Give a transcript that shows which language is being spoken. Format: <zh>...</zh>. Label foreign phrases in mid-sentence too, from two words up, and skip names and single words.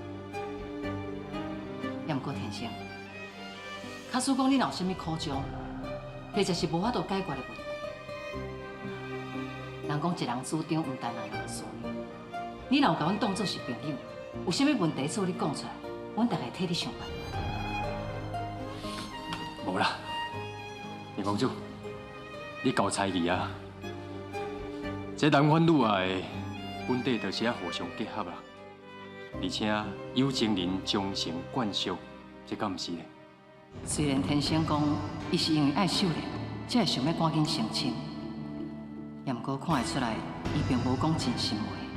<nan>也毋过天星，假使讲恁若有啥物苦衷，或者是无法度解决的问题，人讲一人主张，毋担两人思念。你若有甲阮当作是朋友，有啥物问题做你讲出来，阮大家替你想办法。无啦，林公主，你够才艺啊！这男欢女爱，本底就是要互相结合啦，而且有情人终成眷属，这敢毋是呢？虽然天星讲，伊是因为爱秀莲，才会想要赶紧成亲，也毋过看会出来，伊并无讲真心话。</nan>